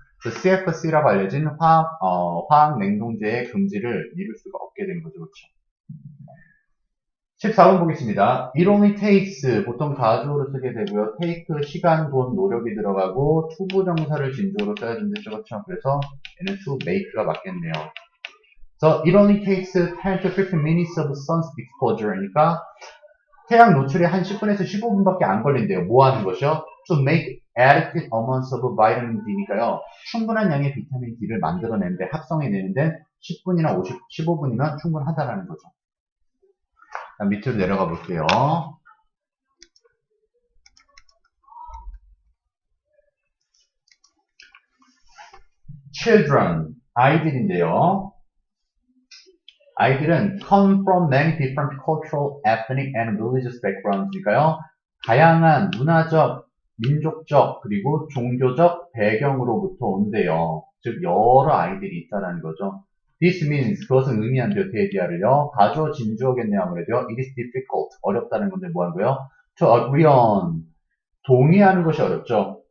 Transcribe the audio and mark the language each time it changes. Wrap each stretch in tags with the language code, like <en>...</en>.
<ko>그 CFC라고 알려진 화학 냉동제의 금지를 미룰 수가 없게 된 거죠. 그쵸? 14번 보겠습니다.</ko> <en>It only takes</en> <ko>보통 가주어로 쓰게 되고요. take 시간, 돈, 노력이 들어가고 투부정사를 진주어로 써야 된다죠. 그렇죠? 그래서 얘는</ko> <en>to make</en> <ko>가 맞겠네요.</ko> <en>So it only takes 10 to 15 minutes of sun exposure니까</en> <ko>태양 노출이 한 10분에서 15분밖에 안 걸린대요. 뭐 하는 것이요?</ko> <en>To make adequate amounts of vitamin D니까요.</en> <ko>충분한 양의 비타민 D를 만들어내는데 합성해내는데 10분이나 15분이면 충분하다라는 거죠. 밑으로 내려가 볼게요. children, 아이들인데요. 아이들은</ko> <en>come from many different cultural, ethnic, and religious backgrounds니까요.</en> <ko>다양한 문화적, 민족적, 그리고 종교적 배경으로부터 온대요. 즉 여러 아이들이 있다는 거죠.</ko> <en>This means</en> <ko>그것은 의미한대요. 대디아를요. 가주어 진주어겠네요. 아무래도</ko> <en>it is difficult</en> <ko>어렵다는 건데 뭐 하고요?</ko> <en>To agree on</en> <ko>동의하는 것이 어렵죠.</ko>